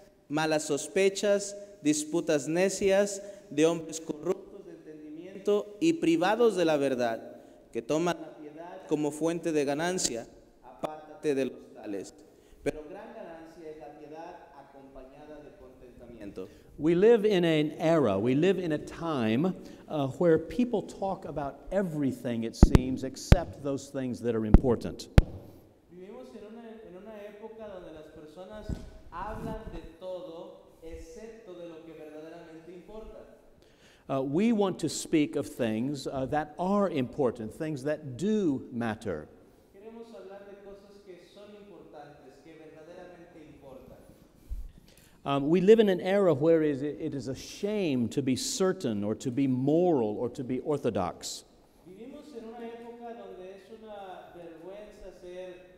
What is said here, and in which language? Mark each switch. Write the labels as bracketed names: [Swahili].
[Spanish] malas sospechas, disputas necias, de hombres corruptos de entendimiento y privados de la verdad, que toman la piedad como fuente de ganancia. Apártate de los tales. Pero gran ganancia es la piedad acompañada de contentamiento. [English] We live in an era, we live in a time where people talk about everything, it seems, except those things that are important. [Spanish] Vivimos en una época donde las personas hablan de todo excepto de lo que verdaderamente importa. [English] We want to speak of things that are important, things that do matter. [Spanish] Queremos hablar de cosas que son importantes, que verdaderamente importan. [English] We live in an era where it is a shame to be certain or to be moral or to be orthodox. [Spanish] Vivimos en una época donde es una vergüenza ser